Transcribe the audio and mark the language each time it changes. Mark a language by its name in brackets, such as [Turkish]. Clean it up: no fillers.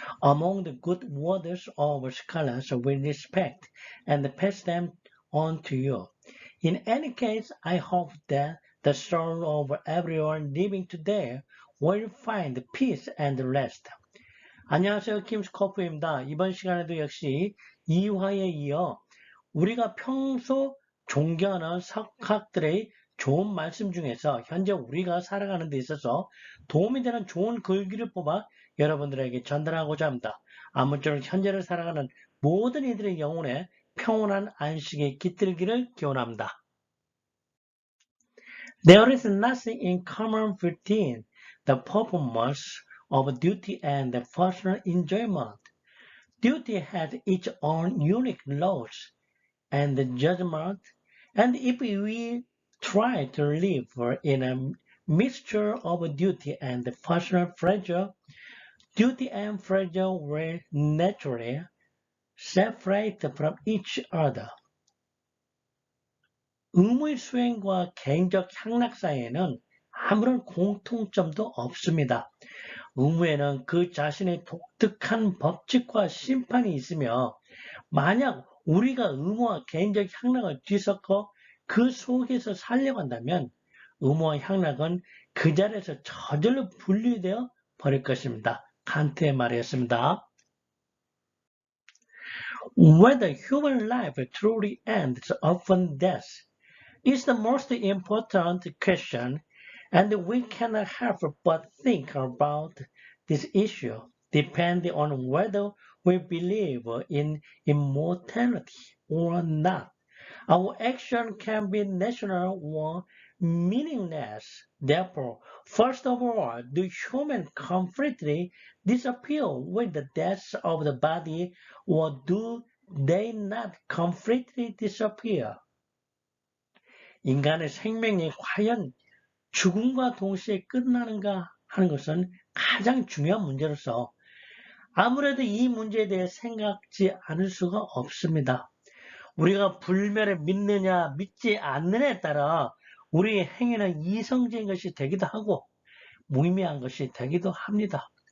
[English] Among the good words of scholars we respect and pass them on to you. In any case, I hope that the soul of everyone living today will find peace and rest. [Korean] 안녕하세요. 김스코프입니다. 이번 시간에도 역시 2화에 이어 우리가 평소 존경하는 석학들의 좋은 말씀 중에서 현재 우리가 살아가는 데 있어서 도움이 되는 좋은 글귀를 뽑아 여러분들에게 전달하고자 합니다. 아무쪼록 현재를 살아가는 모든 이들의 영혼에 평온한 안식에 깃들기를 기원합니다. [English] There is nothing in common between the performance of duty and the personal enjoyment. Duty has its own unique laws and judgment, and if we try to live in a mixture of duty and personal pleasure, duty and pleasure will naturally separate from each other. [Korean] 의무의 수행과 개인적 향락 사이에는 아무런 공통점도 없습니다. 의무에는 그 자신의 독특한 법칙과 심판이 있으며 만약 우리가 의무와 개인적 향락을 뒤섞어 그 속에서 살려고 한다면 의무와 향락은 그 자리에서 저절로 분리되어 버릴 것입니다. 칸트의 말이었습니다. [English] Whether human life truly ends upon death is the most important question, and we cannot help but think about this issue, depending on whether we believe in immortality or not. Our action can be national or meaningless. Therefore, first of all, do humans completely disappear with the death of the body, or do they not completely disappear? [Korean] 인간의 생명이 과연 죽음과 동시에 끝나는가 하는 것은 가장 중요한 문제로서 아무래도 이 문제에 대해 생각지 않을 수가 없습니다. 우리가 불멸을 믿느냐 믿지 않느냐에 따라 우리의 행위는 이성적인 것이 되기도 하고 무의미한 것이 되기도 합니다.